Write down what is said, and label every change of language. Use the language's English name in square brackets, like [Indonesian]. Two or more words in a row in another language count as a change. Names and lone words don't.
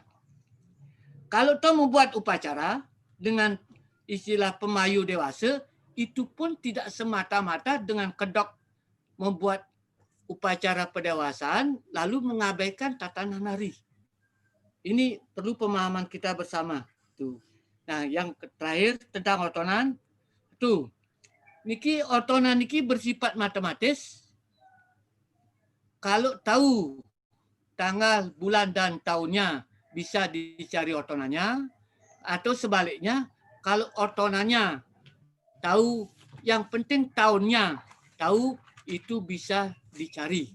[Indonesian] Kalau toh membuat upacara dengan istilah pemayu dewasa, itu pun tidak semata-mata dengan kedok membuat upacara pendewasaan lalu mengabaikan tatanan hari. Ini perlu pemahaman kita bersama. Tuh. Nah, yang terakhir tentang otonan, tuh. [Balinese] Niki otonan niki [Indonesian] bersifat matematis. Kalau tahu tanggal, bulan dan tahunnya bisa dicari otonannya, atau sebaliknya kalau otonannya tahu, yang penting tahunnya tahu, itu bisa dicari.